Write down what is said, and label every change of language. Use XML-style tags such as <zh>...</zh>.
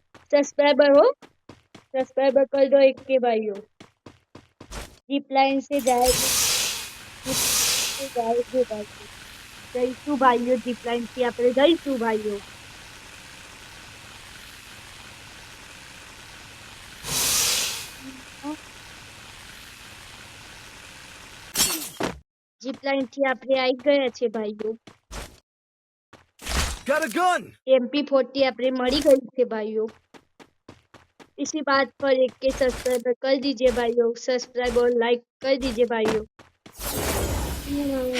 <hi>Subscriber हो, subscriber कर दो एक के भाइयों. जीप लाइन से जाएगी भाइयों.</hi> <gu>જઈશું ભાઈઓ, જીપ લાઈન થી આપણે જઈશું ભાઈઓ. જીપ લાઈન થી આપણે આવી ગયા છે ભાઈઓ.</gu> <en>Got a gun.</en> <gu>MP40 આપણે મળી ગઈ છે ભાઈઓ.</gu> <hi>इसी बात पर एक के सब्सक्राइबर कर दीजिए भाइयों. सब्सक्राइब और लाइक कर दीजिए भाइयों.</hi>